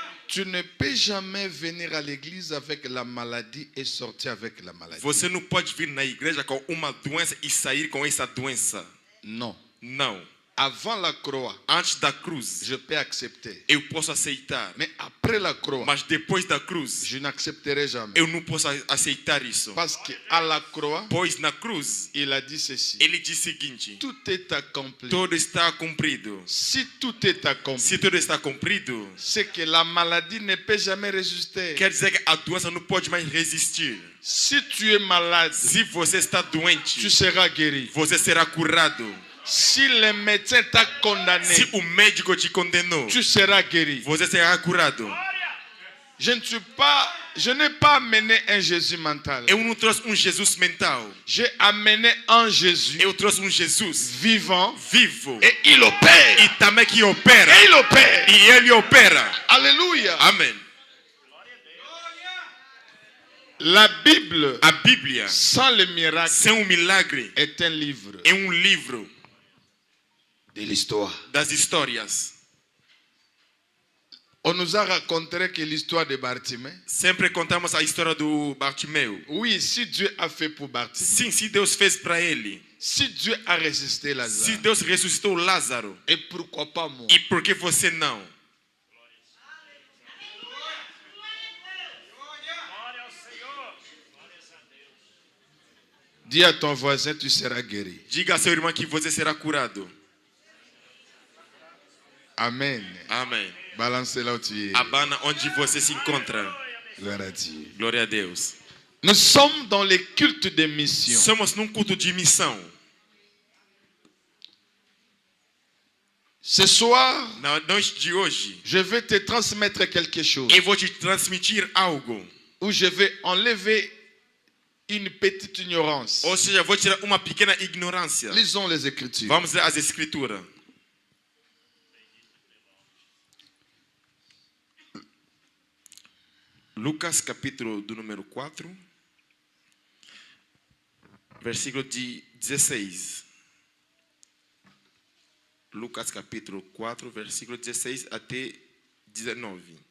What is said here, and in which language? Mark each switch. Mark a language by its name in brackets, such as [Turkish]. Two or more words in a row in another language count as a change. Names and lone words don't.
[French] Tu ne peux jamais venir à l'église avec la maladie et sortir avec la maladie. [Portuguese] Você não pode vir na igreja com uma doença e sair com essa doença. [French] Non. [Portuguese] Não. [French] Avant la croix, [Portuguese] Antes da cruz, [French] je peux accepter. [Portuguese] eu posso aceitar. [French] Mais après la croix, [Portuguese] Mas depois da cruz, [French] je n'accepterai jamais. [Portuguese] eu não posso aceitar isso. [French] Parce qu'à la croix, [Portuguese] Pois na cruz, [French] il a dit ceci. [Portuguese] ele diz o seguinte: [French] Tout est accompli. [Portuguese] tudo está cumprido. [French] Si tout est accompli, [Portuguese] Se tudo está cumprido, [French] c'est que la maladie ne peut jamais résister. [Portuguese] quer dizer que a doença não pode mais resistir. [French] Si tu es malade, [Portuguese] Se você está doente, [French] tu seras guéri. [Portuguese] você será curado. [French] Si le médecin t'a condamné, [Portuguese] Se o médico te condenou, [French] tu seras guéri. [Portuguese] você será curado. [French] Je n'ai pas amené un Jésus mental. [Portuguese] Eu não trouxe Jesus mental. [French] J'ai amené un Jésus [Portuguese] Eu trouxe Jesus [French] vivant [Portuguese] vivo. [French] et il opère. [Portuguese] E também que opera. [French] Et il opère. [Portuguese] E ele opera. [French] Alléluia. [Portuguese] Amém. [French] La Bible, [Portuguese] A Bíblia, [French] sans le miracle, [Portuguese] sem milagre, [French] est un livre [Portuguese] é livro [French] de l'histoire. [Portuguese] das histórias. [French] On nous a raconté que l'histoire de Bartimée. [Portuguese] Sempre contamos a história do Bartimeu. [French] Oui, si Dieu a fait pour Bartimée, [Portuguese] Sim, se Deus fez para ele, [French] si Dieu a résisté [Portuguese] se [French] Lazare, [Portuguese] Deus ressuscitou Lázaro, [French] et pourquoi pas moi? [Portuguese] e por que você não? [French] Dis à ton voisin, tu seras guéri. [Portuguese] Diga a seu irmão que você será curado. [French] Amen. [Portuguese] Amém. [French] Balance là où tu es. [Portuguese] Abana onde você se encontra. [French] Gloire à Dieu. [Portuguese] Glória a Deus. [French] Nous sommes dans les cultes de mission. [Portuguese] Somos num culto de missão. [French] Ce soir, [Portuguese] Na noite de hoje, [French] je vais te transmettre quelque chose. [Portuguese] eu vou te transmitir algo. [French] Où je vais enlever une petite ignorance. [Portuguese] Ou seja, vou tirar uma pequena ignorância. [French] Lisons les Écritures. [Portuguese] Vamos ler as escrituras. Lucas capítulo do número 4, versículo de 16. Lucas capítulo 4, versículo 16 até 19.